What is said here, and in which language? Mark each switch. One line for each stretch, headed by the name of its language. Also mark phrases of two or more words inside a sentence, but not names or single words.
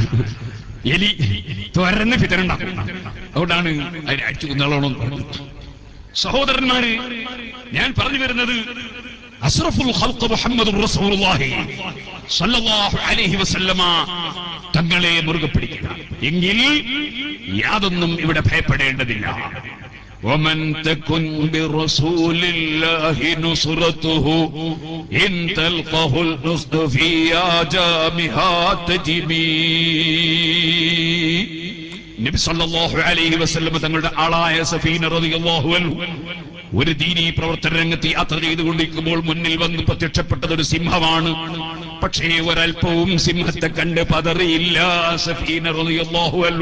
Malayalam: എലി തുരന്ന് പിത്തനുണ്ടാക്കും. അതുകൊണ്ടാണ് അതിനെ അടിച്ചു കൊന്നോളണം. സഹോദരന്മാര്, ഞാൻ പറഞ്ഞു വരുന്നത്
Arabic: أشرف الخلق محمد رسول الله صلى الله عليه وسلم
Malayalam: തങ്ങളെ മുറുകെ പിടിക്കുക. എങ്കിൽ യാതൊന്നും ഇവിടെ ഭയപ്പെടേണ്ടതില്ല.
Arabic: ومن تكن برسول الله نصرته إن تلقه الأسد في آجامها تجمي. نبي صلى الله عليه وسلم തങ്ങളുടെ ആളായ സഫീന رضي الله عنه ഒരു ദീനീ പ്രവർത്തന രംഗത്ത് യാത്ര ചെയ്തുകൊണ്ടിരിക്കുമ്പോൾ മുന്നിൽ വന്ന് പ്രത്യക്ഷപ്പെട്ടത് ഒരു സിംഹമാണ്. പക്ഷേ ഒരൽപ്പവും സിംഹത്തെ കണ്ട് പതറിയില്ല സഫീന رضي الله عنه.